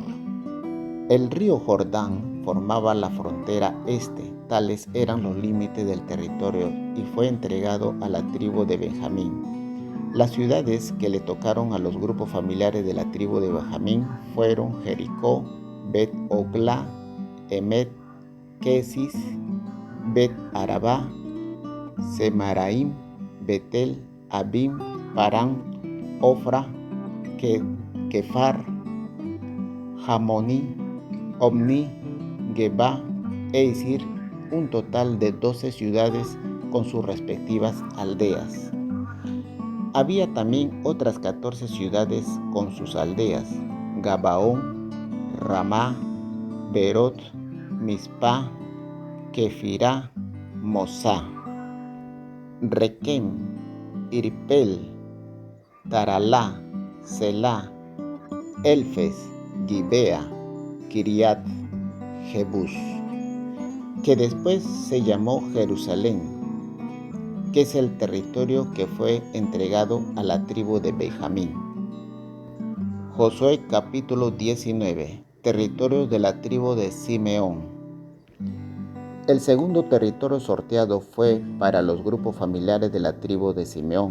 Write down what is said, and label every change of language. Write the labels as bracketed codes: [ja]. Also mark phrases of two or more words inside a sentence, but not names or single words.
[es] El río Jordán formaba la frontera este. Tales eran los límites del territorio y fue entregado a la tribu de Benjamín. Las ciudades que le tocaron a los grupos familiares de la tribu de Benjamín fueron Jericó, Bet-Ogla, Emet, Kesis, Bet-Arabá, Semaraim, Betel, Abim, Parán, Ofra, Kefar, Jamoní, Omni, Geba, Eisir, un total de 12 ciudades con sus respectivas aldeas. Había también otras 14 ciudades con sus aldeas: Gabaón, Ramá, Berot, Mizpá, Kefirá, Mosá, Requem, Irpel, Taralá, Selá, Elfes, Gibea, Kiriat Jebús, que después se llamó Jerusalén, que es el territorio que fue entregado a la tribu de Benjamín. Josué capítulo 19. Territorio de la tribu de Simeón. El segundo territorio sorteado fue para los grupos familiares de la tribu de Simeón.